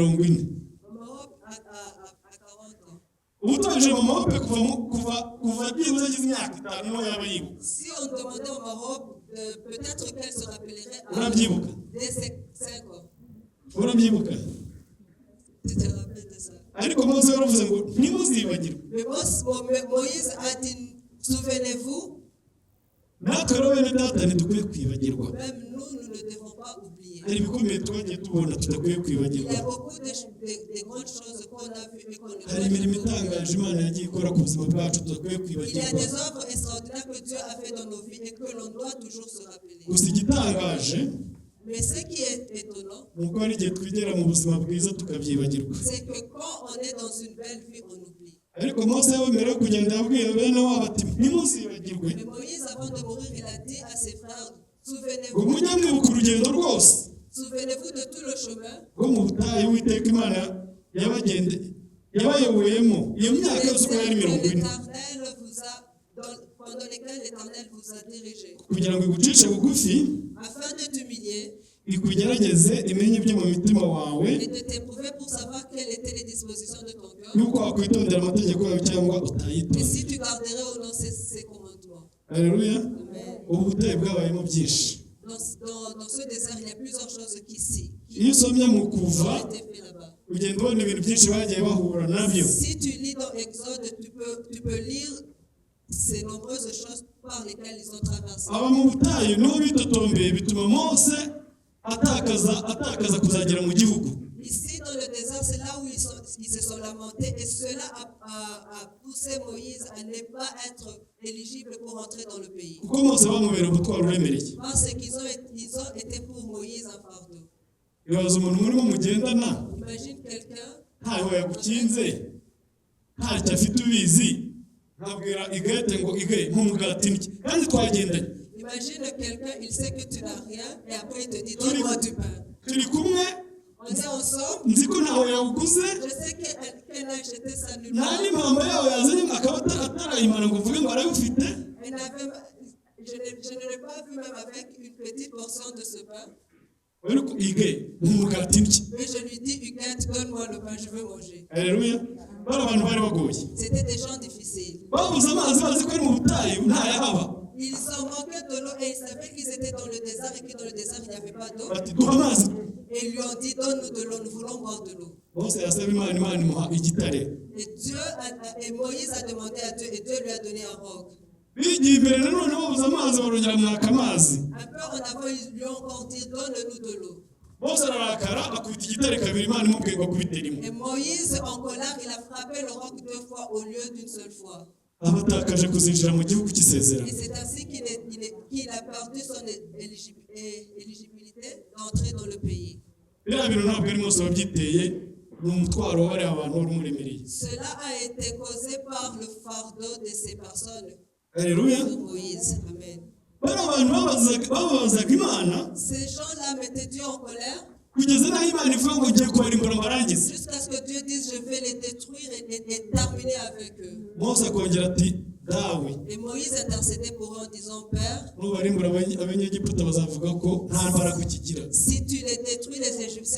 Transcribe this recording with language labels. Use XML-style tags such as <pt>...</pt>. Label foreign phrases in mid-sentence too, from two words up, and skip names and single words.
<fr>Au Maroc, à 40 ans.</fr> <rw>Ubutaje mama wape kuva byibuze agize imyaka 5 niho yaba yibuka.</rw> <fr>Si on demandait au Maroc, peut-être qu'elle se rappellerait</fr> <rw>Urabyibuka.</rw> <fr>dès 5 ans.</fr> <rw>Urabyibuka.</rw> <fr>Tu te rappelles de ça.</fr> <rw>Ariko Mose yaravuze ngo ntimuzibagirwe.</rw> <fr>Mais Moïse a dit, souvenez-vous,</fr> <rw>Natwe rero bene data ntidukwiye kwibagirwa.</rw> <fr>même nous ne devons pas oublier.</fr> <rw>Hari ibikomeye twagiye tubona tudakwiye</rw> <fr>Il y</fr> <rw>kwibagirwa.</rw> <fr>a beaucoup de grandes choses qu'on a vues et qu'on ne</fr> <rw>Hari imirimo itangaje Imana yagiye ikora ku buzima bwacu tudakwiye</rw> <fr>Il y a</fr> <rw>kwibagirwa.</rw> <fr>des œuvres extraordinaires que Dieu a fait dans nos vies et que l'on doit toujours se rappeler.</fr> <rw>Gusa igitangaje</rw> <fr>Mais ce qui est étonnant,</fr> <rw>ni uko hari igihe twigera mu buzima bwiza tukabyibagirwa.</rw> <fr>c'est que quand on est dans une belle vie, on oublie.</fr> <rw>Ariko Mose yawemerewe kugenda yabwiye bene wabo ati ntimuzibagirwe</rw> <fr>Mais Moïse, avant de mourir, il a dit à ses frères,</fr> <rw>ngo mujye mwibuka urugendo rwose</rw> <fr>souvenez-vous de tout le chemin</fr> <rw>rwo mu butayu Uwiteka Imana yabayoboyemo iyo myaka yose uko yari 40</rw> <fr>pendant lesquels l'Éternel vous a dirigé,</fr> <rw>kugira ngo igucishe bugufi</rw> <fr>afin de t'humilier</fr> <rw>ikugerageze imenye ibyo mu mitima wawe</rw> <fr>et de t'éprouver pour savoir quelles étaient les dispositions de ton cœur,</fr> <rw>yuko wakwitondera amategeko yawe cyangwa</rw> <fr>et</fr> <rw>utayitonda.</rw> <fr>si tu garderais ou non ces commandements.</fr> <rw>Haleluya. Amen. Ubu butayu bwabayemo byinshi.</rw> <fr>Dans ce désert, il y a plusieurs choses qui</fr> <rw>Iyo usomye mu kuva</rw> <fr>ont été faites là-bas.</fr> <rw>ugenda ubona ibintu byinshi bagiye bahura nabyo.</rw> <fr>Si tu lis dans Exode, tu peux lire ces nombreuses choses par lesquelles ils ont traversé.</fr> <rw>Aba mu butayu niho bitotombeye bituma Mose atakaza kuzagera mu gihugu.</rw> <fr>Ici, dans le désert, c'est là où ils se sont lamentés et cela a poussé Moïse à ne pas être éligible pour entrer dans le pays.</fr> <rw>Kuko Mose bamubera ubutwaro uremereye.</rw> <fr>Parce qu'ils ont été pour Moïse un fardeau.</fr> <rw>Ibaza umuntu murimo mugendana</rw> <fr>Imagine quelqu'un,</fr> <rw>ntaho yagukinze ntacyo afite ubizi ntabwira igahita ngo igaye nk'umugati n'iki kandi twagendanye.</rw> <fr>imagine quelqu'un, il sait que tu n'as rien et après il te dit donne-moi du pain.</fr> <rw>Turi kumwe</rw> <fr>On est ensemble.</fr> <rw>nzi ko ntaho yawuguze</rw> <fr>Je sais qu'elle n'a acheté ça nulle</fr> <rw>nta</rw> <fr>part.</fr> <rw>n'impamba yawe yazanye akaba atarayimara ngo uvuge ngo arayufite.</rw> <fr>Je ne l'ai pas vu même avec une petite portion de ce pain.</fr> <rw>Ariko igaye nk'umugati n'iki.</rw> <fr>Mais je lui dis, Huguette, donne-moi le pain, je veux manger.</fr> <rw>Haleluya. Bari abantu bari bagoye.</rw> <fr>C'était des gens difficiles.</fr> <rw>Babuze amazi bazi ko ari mu butayu ntayahaba.</rw> <fr>Ils en manquaient de l'eau et ils savaient qu'ils étaient dans le désert et que dans le désert il n'y avait pas d'eau.</fr> <rw>Bati duha amazi.</rw> <fr>Et ils lui ont dit, donne-nous de l'eau, nous voulons boire de l'eau.</fr> <rw>Mose yasaba Imana imuha igitare.</rw> <fr>Et Moïse a demandé à Dieu et Dieu lui a donné un roc.</fr> <rw>Bigiye imbere nanone babuze amazi barongera mwaka amazi.</rw> <fr>Un peu en avant, ils lui ont encore dit, donne-nous de l'eau.</fr> <rw>Mose ararakara akubita igitare kabiri Imana imubwiye ngo akubite rimwe.</rw> <fr>Et Moïse, en colère, il a frappé le roc 2 fois au lieu d'une seule fois.</fr> <rw>Abatakaje kuzinjira mu gihugu cy'isezerano.</rw> <fr>Et c'est ainsi qu'il a perdu son éligibilité d'entrer dans le pays.</fr> <rw>Biriya bintu ntabwo ari Mose wabyiteye ni umutwaro wabariya abantu wari umuremereye.</rw> <fr>Cela a été causé par le fardeau de ces personnes.</fr> <rw>Haleluya.</rw> <fr>Moïse. Amen.</fr> <rw>bari abantu babazaga Imana</rw> <fr>Ces gens-là mettaient Dieu en colère</fr> <rw>kugeza naho Imana ivuga ngo ngiye kubarimbura mbarangize.</rw> <fr>jusqu'à ce que Dieu dise je vais les détruire et terminer avec eux.</fr> <rw>Mose akongera ati dawe</rw> <fr>Et Moïse intercédait pour eux en disant Père,</fr> <rw>nubarimbura abanyegiputa bazavuga ko nta mbaraga ukigira.</rw> <fr>si tu les détruis, les Égyptiens,</fr>